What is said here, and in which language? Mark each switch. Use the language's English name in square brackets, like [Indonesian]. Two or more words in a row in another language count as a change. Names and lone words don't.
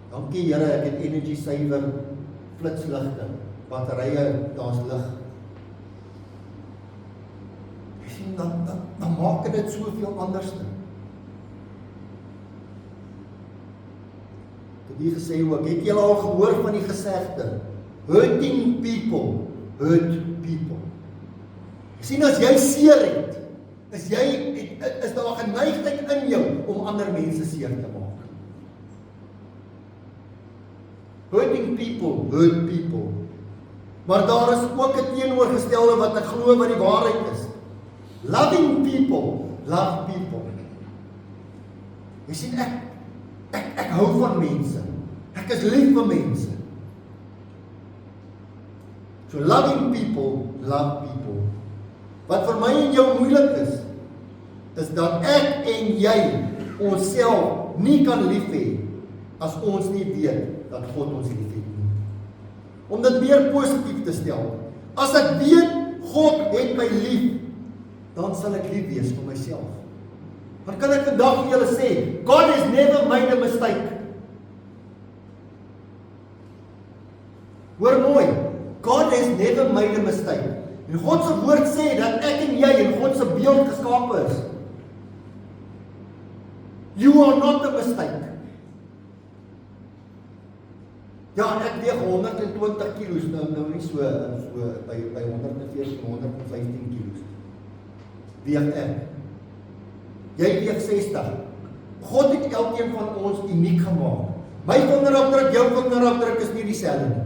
[Afrikaans] Dankie Here, ek het [English] energy saver [Afrikaans] flitsligte, batterye, daar's lig. Jy sien, dan maak dit soveel anders. Ek het hier gesê ook, het julle al gehoor van die gesegde, [English] hurting people, hurt people. [Afrikaans] Jy sien, as jy seer het, is daar 'n geneigtheid in jou om ander mense seer te maak. [English] Hurting people, hurt people. [Afrikaans] Maar daar is ook 'n teenoorgestelde wat ek glo wat die waarheid is. [English] Loving people, love people. [Afrikaans] Jy sien, ek hou van mense. Ek is lief vir mense. [English] So loving people, love people. [Afrikaans] Wat vir my en jou moeilik is dat ek en jy onsself nie kan lief hê as ons nie weet dat God ons lief het nie. Om dit meer positief te stel. As ek weet God het my lief, dan sal ek lief wees vir myself. Maar kan ek vandag vir julle sê, [English] God has never made a mistake. [Afrikaans] Hoor mooi, [English] God has never made a mistake. [Afrikaans] En God se woord sê dat ek en jy in God se beeld geskape is. [English] You are not a mistake. [Afrikaans] Ja, ek weeg 120 kilos, nou nie so by 114, 115 kilos. Weeg ek. Jy weeg 60. God het elkeen van ons uniek gemaak. My vingerafdruk, jou vingerafdruk is nie dieselfde nie.